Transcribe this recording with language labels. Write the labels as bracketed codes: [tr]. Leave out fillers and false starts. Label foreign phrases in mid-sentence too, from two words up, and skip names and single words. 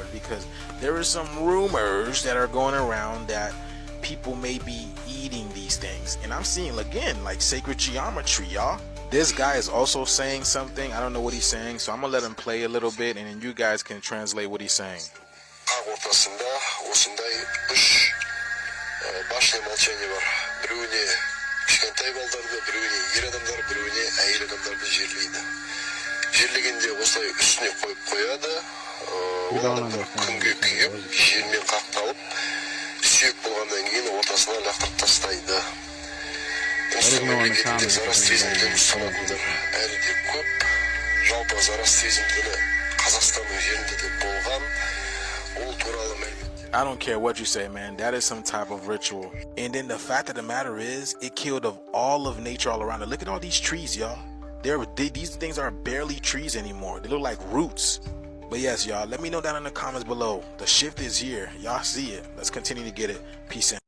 [en] Because there are some rumors that are going around that people may be eating these things, and I'm seeing again like sacred geometry, y'all. This guy is also saying something. I don't know what he's saying, so I'm gonna let him play a little bit, and then you guys can translate what he's saying. [kk] Кішкентай балдарды біреуіне ер адамдар, біреуіне әйел адамдарды жерлейді. Жерлегенде осылай үстіне қойып қояды. Оларды күнге күйіп, жермен қақталып, сүйек болғаннан кейін ортасына лақтырып тастайды. Үндістан мемлекетінде зарастризмді ұстанатындар әлі де көп. Жалпы зарастризмді Қазақстанның жерінде де болған. Ол туралы мәлімет. [en] I don't care what you say, man. That is some type of ritual. And then the fact of the matter is, it killed of all of nature all around it. Look at all these trees, y'all. These things are barely trees anymore. They look like roots. But yes, y'all, let me know down in the comments below. The shift is here. Y'all see it. Let's continue to get it. Peace in.